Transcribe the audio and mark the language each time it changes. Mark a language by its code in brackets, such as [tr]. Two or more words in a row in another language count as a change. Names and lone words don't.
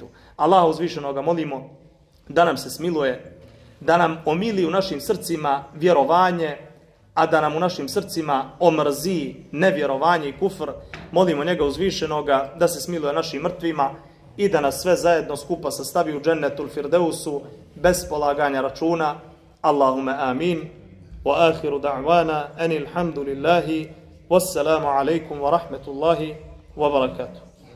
[bs] Allaha uzvišenoga molimo da nam se smiluje, da nam omili u našim srcima vjerovanje, a da nam u našim srcima omrzi nevjerovanje i kufr. Molimo njega uzvišenoga da se smiluje našim mrtvima i da nas sve zajedno skupa sastavi u [ar] جنة الفردوس [bs] bez polaganja računa. [ar] اللهم آمين. وآخر دعوانا أن الحمد لله والسلام عليكم ورحمة الله وبركاته.